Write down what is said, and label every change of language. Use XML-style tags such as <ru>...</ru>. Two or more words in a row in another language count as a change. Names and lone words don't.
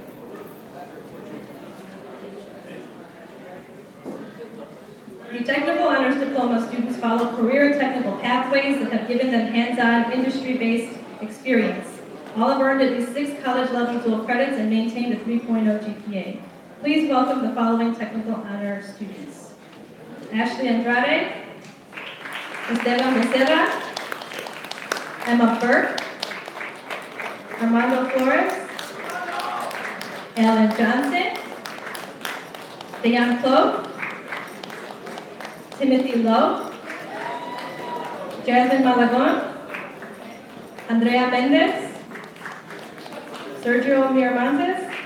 <en>The technical honors diploma students follow career and technical pathways that have given them hands-on, industry-based experience. All have earned at least 6 college-level dual credits and maintained a 3.0 GPA. Please welcome the following technical honor students. Ashley Andrade, Esteban Becerra, Emma Burke, Armando Flores, Ellen Johnson, Diane Clough, Timothy Lowe, Jasmine Malagon, Andrea Mendez, Sergio Miramontes,</en>